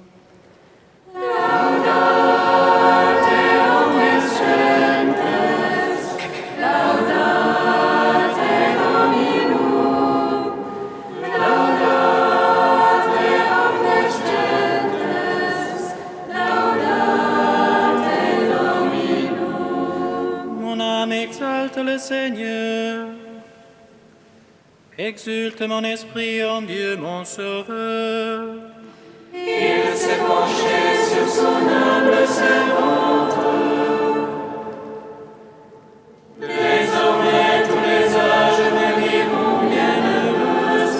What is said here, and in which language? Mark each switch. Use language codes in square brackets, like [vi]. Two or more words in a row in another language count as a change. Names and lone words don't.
[la] Laudate omnes gentes, laudate Dominum. Laudate omnes gentes, laudate Dominum. [fr] Mon âme exalte le Seigneur, exulte mon esprit en Dieu mon Sauveur. Il s'est penché sur son humble servante. Désormais tous les âges me vivront bienheureuses.